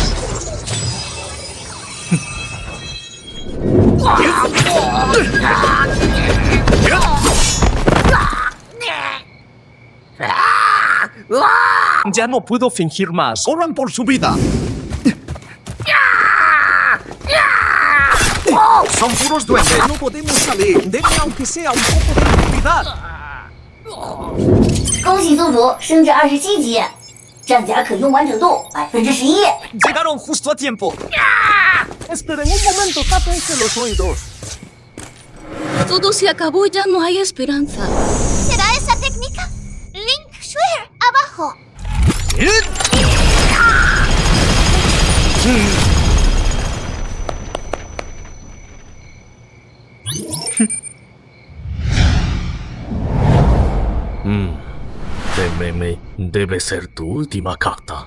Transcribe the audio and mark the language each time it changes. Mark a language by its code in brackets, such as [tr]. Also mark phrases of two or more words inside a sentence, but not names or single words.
[es] Ya no puedo fingir más. ¡Corran por su vida! Son puros duendes. No podemos salir. Denme aunque sea un poco de actividad. [zh] 恭喜宿主升至27级，战甲可用完整度11%。 [es] Llegaron justo a tiempo. Esperen un momento, tápense los oídos. Todo se acabó, ya no hay esperanza. ¿Será esa técnica? Link Shuer, abajo. Debe ser tu última carta.